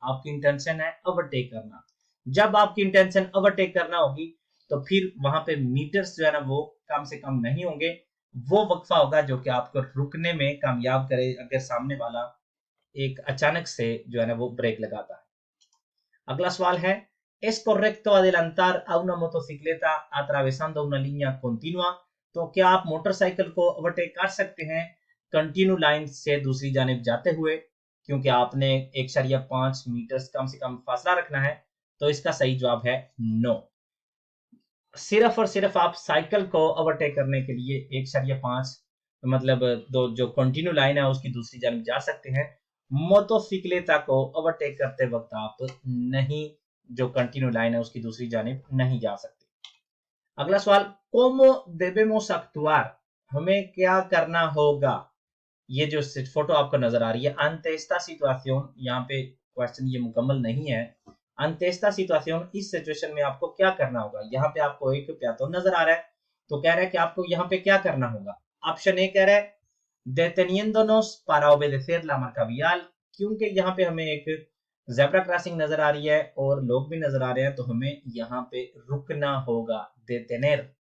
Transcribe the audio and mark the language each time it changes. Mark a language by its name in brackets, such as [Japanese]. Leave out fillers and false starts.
[Hindi] आपकी इंटेंशन है ओवरटेक करना। जब आपकी इंटेंशन ओवरटेक करना होगी तो फिर वहां पे मीटर्स जो है ना वो कम से कम नहीं होंगे, वो वक्फा होगा जो कि आपको रुकने में कामयाब करे अगर सामने वाला एक अचानक से जो है ना वो ब्रेक लगाता है। अगला सवाल है, [Spanish] ¿Es correcto adelantar a una motocicleta atravesando una línea continua? [Hindi] तो क्या आप मोटरसाइकिल को ओवरटेक कर सकते हैं कंटिन्यू लाइन से दूसरी जानिब जाते हुए, क्योंकि आपने 1.5 मीटर कम से कम फासला रखना है? तो इसका सही जवाब है नो। सिर्फ और सिर्फ आप साइकिल को ओवरटेक करने के लिए 1.5 मतलब दो जो कंटिन्यू लाइन है उसकी दूसरी जानिब जा सकते हैं। मोटोसिक्लेटा को ओवरटेक करते वक्त आप नहीं, जो कंटिन्यू लाइन है उसकी दूसरी जानिब नहीं जा सकते। अगला सवाल, [Spanish] ¿Cómo debemos actuar? [Hindi] हमें क्या करना होगा? ये जो फोटो आपको नजर आ रही है [Spanish] ante esta situación, [Hindi] यहाँ पे क्वेश्चन ये मुकम्मल नहीं है। [Spanish] ante esta situación, [Hindi] इस सिचुएशन में आपको क्या करना होगा? यहाँ पे आपको एक प्यातो नजर आ रहा है तो कह रहा है कि आपको यहाँ पे क्या करना होगा। ऑप्शन ए कह रहा है [Spanish] deteniéndonos para obedecer la marca vial, [Hindi] क्योंकि यहाँ पे हमें एक ज़ेब्रा क्रॉसिंग नजर आ रही है और लोग भी नजर आ रहे हैं तो हमें यहाँ पे रुकना होगा, detener।